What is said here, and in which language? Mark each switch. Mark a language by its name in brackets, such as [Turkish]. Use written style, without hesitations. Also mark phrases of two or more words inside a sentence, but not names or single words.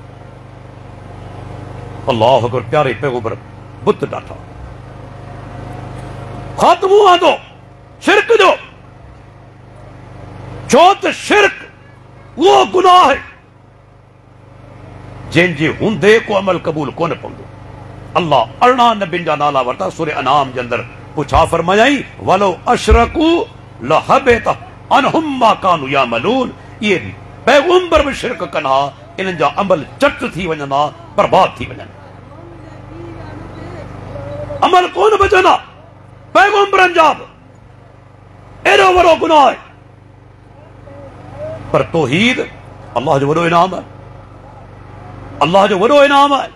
[Arabic] الله أكبر, [Sindhi] प्यारे पैगंबर बुत ॾाठा, ख़ात्मो आंदो शिरक जो। छो त शिरक उहो गुनाह आहे जंहिंजे हूंदे को अमल क़बूल कोन पवंदो। अल्लाह 18 नबियुनि जा नाला वरिता सूरह अनाम जे अंदरि। पोइ छा फरमायाई? [Arabic] ولو أشركوا لحبط عنهم ما كانوا يعملون. [Sindhi] इहे पैगंबर बि शिरक कनि हा, इन्हनि जा अमल चट थी वञंदा, बर्बाद थी वञनि, अमल कोन बचंदा। पैगंबरनि जा बि एॾो वॾो गुनाह आहे। पर तौहीद अल्लाह जो वॾो इनाम आहे, अल्लाह जो वॾो इनाम आहे।